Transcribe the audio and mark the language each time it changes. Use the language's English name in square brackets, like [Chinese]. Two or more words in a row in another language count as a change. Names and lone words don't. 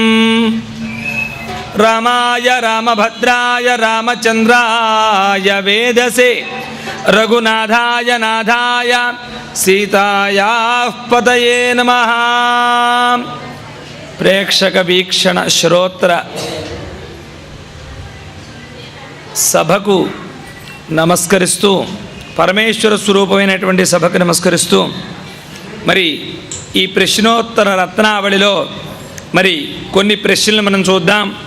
[Sanskrit] रामाय रामभद्राय रामचन्द्राय वेदसे रघुनाथाय नाथाय सीतायाः पतये नमः। [Telugu] ప్రేక్షక వీక్షణ శ్రోత్ర సభకు నమస్కరిస్తూ పరమేశ్వర స్వరూపమైనటువంటి సభకు నమస్కరిస్తూ మరి ఈ ప్రశ్నోత్తర రత్నావళిలో మరి కొన్ని ప్రశ్నలు మనం చూద్దాం.